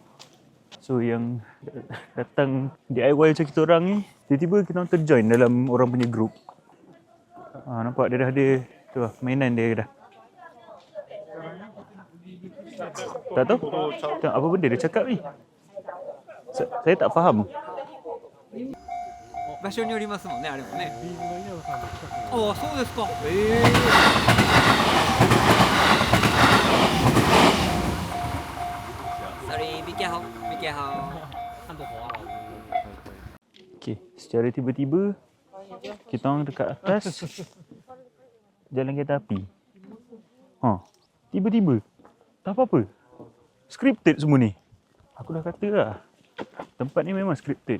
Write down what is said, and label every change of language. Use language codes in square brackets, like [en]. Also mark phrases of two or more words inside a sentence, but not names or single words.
[ms] So yang datang DIY macam kita orang ni, tiba-tiba kita orang terjoin dalam orang punya group. Nampak dia dah ada tu lah, mainan dia dah. Tak tahu? Tengok apa benda dia cakap ni. Saya tak faham. [ja] 場所によりますもんね、あれもね。ああ、そうですか。 [en] Sorry, be careful, be careful. [ms] Okay, secara tiba-tiba kita orang dekat atas jalan kereta api. Tiba-tiba tak apa-apa. Scripted semua ni. Aku dah kata lah, tempat ni memang scripted.